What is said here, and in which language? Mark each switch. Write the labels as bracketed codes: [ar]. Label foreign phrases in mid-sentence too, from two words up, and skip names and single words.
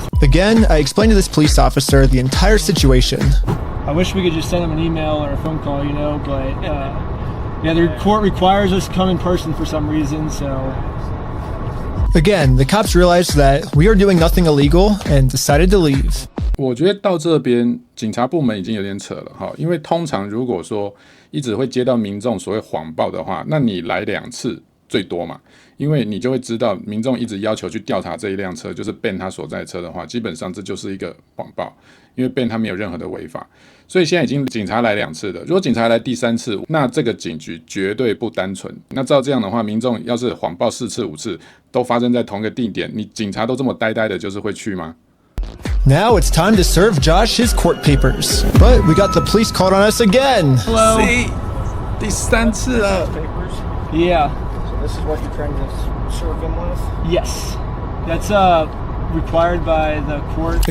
[en] Again, I explained to this police officer the entire situation. I wish we could just send him an email or a phone call, you know, but yeah, the court requires us to come in person for some reason, so... Again, the cops realized that we are doing nothing illegal and decided to leave. [zh] 我觉得到这边，警察部门已经有点扯了哈，因为通常如果说一直会接到民众所谓谎报的话，那你来2次最多嘛，因为你就会知道民众一直要求去调查这一辆車，就是 Ben 他所在的车的话，基本上这就是一个谎报，因為 Ben 他沒有任何的違法，所以現在已經警察來2次了。如果警察來第3次，那這個警局絕對不單純。那照這樣的話，民眾要是謊報4次5次都發生在同一個地點，你警察都這麼呆呆的，就是會去嗎？ [en] Now it's time to serve Josh his court papers. But we got the police called on us again. Hello. See? [zh] 第3次了。 [en] Yeah. So this is what you're trying to serve him with? Yes. That's required by the court.